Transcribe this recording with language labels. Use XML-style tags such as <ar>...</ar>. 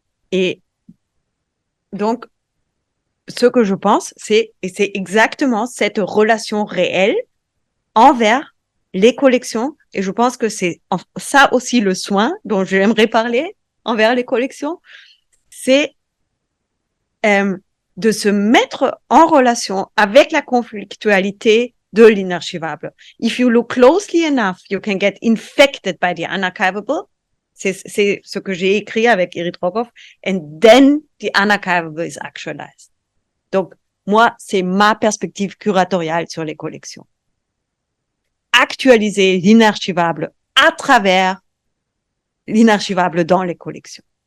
<fr>Et donc, ce que je pense, c'est exactement cette relation réelle envers les collections, et je pense que c'est ça aussi le soin dont j'aimerais parler envers les collections, c'est de se mettre en relation avec la conflictualité de l'inarchivable.</fr> <en>If you look closely enough, you can get infected by the unarchivable.</en> <fr>C'est ce que j'ai écrit avec Irit Rogoff,</fr> <en>and then the unarchivable is actualized.</en> <fr>Donc, moi, c'est ma perspective curatoriale sur les collections. Actualiser l'inarchivable à travers l'inarchivable dans les collections.</fr>